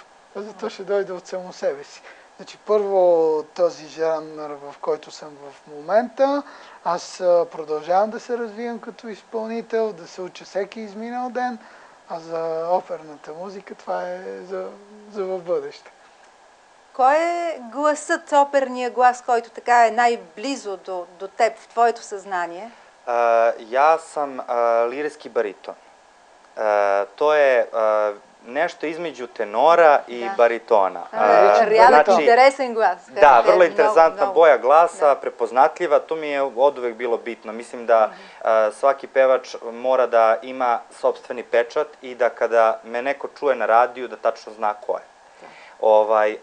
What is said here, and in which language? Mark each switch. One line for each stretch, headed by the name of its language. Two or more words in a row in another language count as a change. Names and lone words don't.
Bulgarian: Зато ще дойде от само себе си. Значи, първо този жанр, в който съм в момента, аз продължавам да се развивам като изпълнител, да се уча всеки изминал ден, а за оперната музика това е за в бъдеще. Кой е гласът, оперния глас, който така е най-близо до теб, в твоето съзнание?
Serbian: Ja sam lirijski bariton. To je nešto između tenora i baritona. Realno interesan glas. Da, vrlo interesantna boja glasa, prepoznatljiva, to mi je oduvek bilo bitno. Mislim da svaki pevač mora da ima sopstveni pečat i da kada me neko čuje na radiju da tačno zna ko je.